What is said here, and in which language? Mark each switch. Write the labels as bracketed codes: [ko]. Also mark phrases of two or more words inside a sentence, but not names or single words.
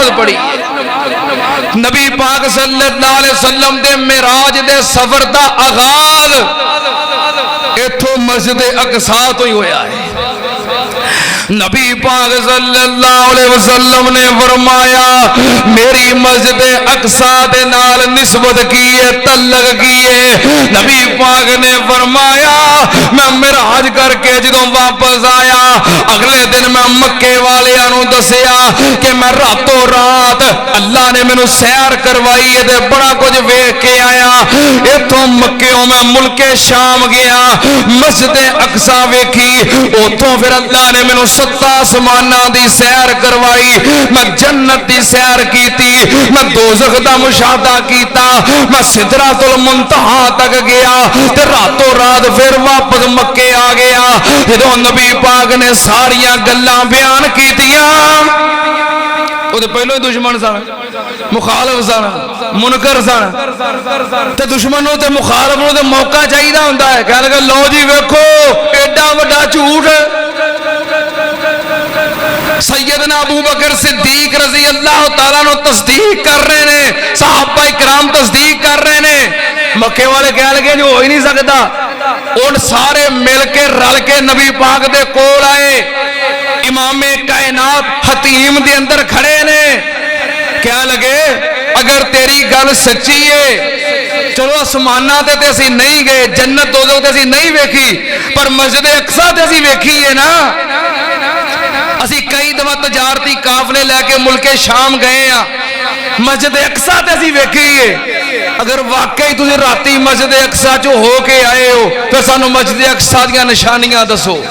[pa] پڑھی نبی پاک [ar] صلی اللہ علیہ وسلم [pa] دے معراج دے سفر دا آغاز ایتھوں مسجد اقصی تو ہی ہویا ہے نبی پاک [ar] صلی اللہ علیہ وسلم [pa] نے فرمایا میری مسجد اقصی دے نال نسبت کی ہے تعلق کی ہے نبی پاک نے فرمایا میں معراج کر کے جدوں واپس آیا اگلے دن میں مکے والیاں نوں دسیا کہ میں راتوں رات اللہ نے مینوں سیر کروائی ہے تے بڑا کچھ ویکھ کے آیا ایتھوں مکیوں میں ملک شام گیا مسجد اقصی ویکھی اوتھوں پھر اللہ نے مینوں 7 آسماناں دی سیر کروائی میں جنت دی سیر کیتی میں دوزخ دا مشاہدہ کیتا میں سدرۃ المنتہا تک گیا تے راتوں رات پھر واپس مکے آ گیا جدوں نبی پاک نے ساریاں گلاں بیان کیتیاں او تے پہلو ہی دشمن سن مخالف سن منکر سن تے دشمنوں تے مخالفوں تے موقع چاہیدا ہوندا ہے کہ لگا لو جی ویکھو ایڈا وڈا جھوٹ سیدنا ابو بکر صدیق [ar] رضی اللہ تعالیٰ [pa] نے [ur] تصدیق کر رہے ہیں [pa] صحابہ اکرام [ur] تصدیق کر رہے ہیں [pa] مکے والے کہہ لگے جو ہو ہی نہیں سکتا ان سارے مل کے رل کے نبی پاک دے کول آئے امام کائنات حتیم دے اندر کھڑے نے کہہ لگے اگر تیری گل سچی ہے چلو آسماناں تے اسی نہیں گئے جنت دوزخ تے اسی نہیں ویکھی پر مسجد اقصی تے اسی ویکھی ہے نا اسی کئی دفعہ تجارتی قافلے لے کے ملک شام گئے ہیں مسجد اقصی تے اسی ویکھی ہے اگر واقعی تسی راتی مسجد اقصی جو ہو کے آئے ہو تو سانو مسجد اقصی دیاں نشانیاں دسو